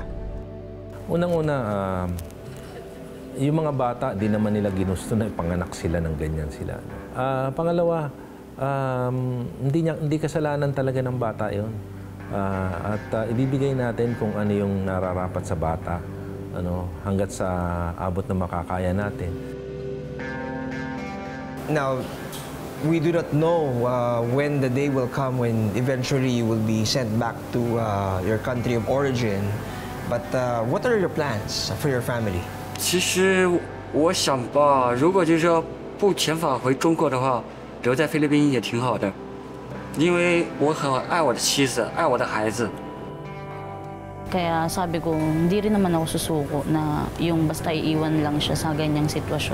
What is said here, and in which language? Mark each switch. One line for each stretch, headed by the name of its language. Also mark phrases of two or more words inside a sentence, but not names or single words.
Filipino: Unang-una, yung mga bata, di naman nila ginusto na ipanganak sila ng ganyan sila. Pangalawa, hindi kasalanan talaga ng bata yon. Ibibigay natin kung ano yung nararapat sa bata hanggat sa abot na makakaya natin.
English: Now, we do not know when the day will come when eventually you will be sent back to your country of origin. But what are your plans for your family?
Chinese: 其实我想吧，如果就是说不遣返回中国的话，留在菲律宾也挺好的，因为我很爱我的妻子，爱我的孩子。
Filipino: Kaya sabi ko, hindi rin naman ako susuko na yung basta iiwan lang siya sa ganyang sitwasyon.